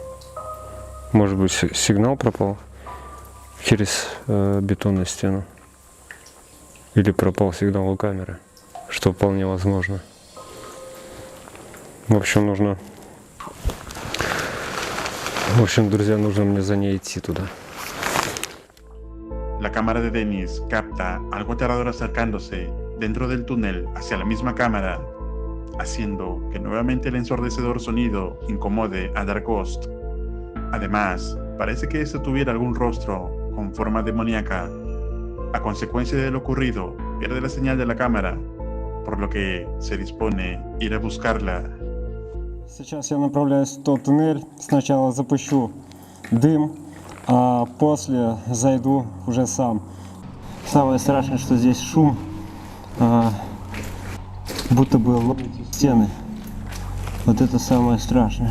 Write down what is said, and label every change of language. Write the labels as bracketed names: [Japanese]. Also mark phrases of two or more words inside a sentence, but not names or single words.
[Russian] Может быть, сигнал пропал через бетонную стену? Или пропал сигнал у камеры? Что вполне возможно. В общем, друзья, нужно мне за ней идти туда. [Spanish] La cámara de Dennis capta algo aterrador acercándose dentro del túnel hacia la misma cámara, haciendo que nuevamente el ensordecedor sonido incomode a Dark Ghost. Además, parece que este tuviera algún rostro con forma demoníaca. A consecuencia de lo ocurrido, pierde la señal de la cámara, por lo que se dispone a ir a buscarla. [Russian] Сейчас я направляюсь в тот туннель. Сначала запущу дым, а после зайду уже сам. Самое страшное, что здесь шум, будто бы ломят стены. Вот это самое страшное.